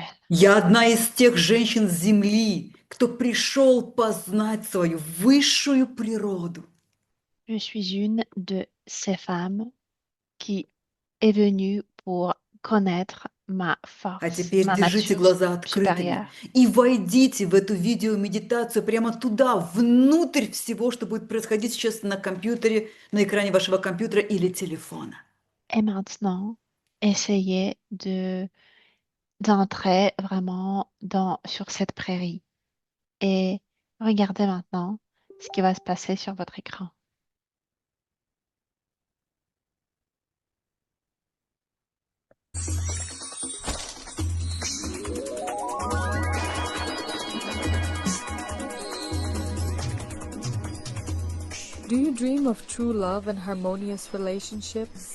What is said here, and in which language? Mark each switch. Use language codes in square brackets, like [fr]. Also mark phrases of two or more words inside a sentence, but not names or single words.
[ru] Я одна из тех женщин Земли, кто пришел познать свою высшую природу. [fr] Je suis une de ces femmes qui est venue pour connaître ma [ru] А [fr] force, [ru] теперь [fr] ma [ru] держите [fr] nature [ru] глаза открытыми [fr] supérieure. [ru] и войдите в эту видеомедитацию прямо туда, внутрь всего, что будет происходить сейчас на компьютере, на экране вашего компьютера или телефона. [fr] Et maintenant, essayez d'entrer vraiment sur cette prairie. Et regardez maintenant ce qui va se passer sur votre écran. [en] Do you dream of true love and harmonious relationships?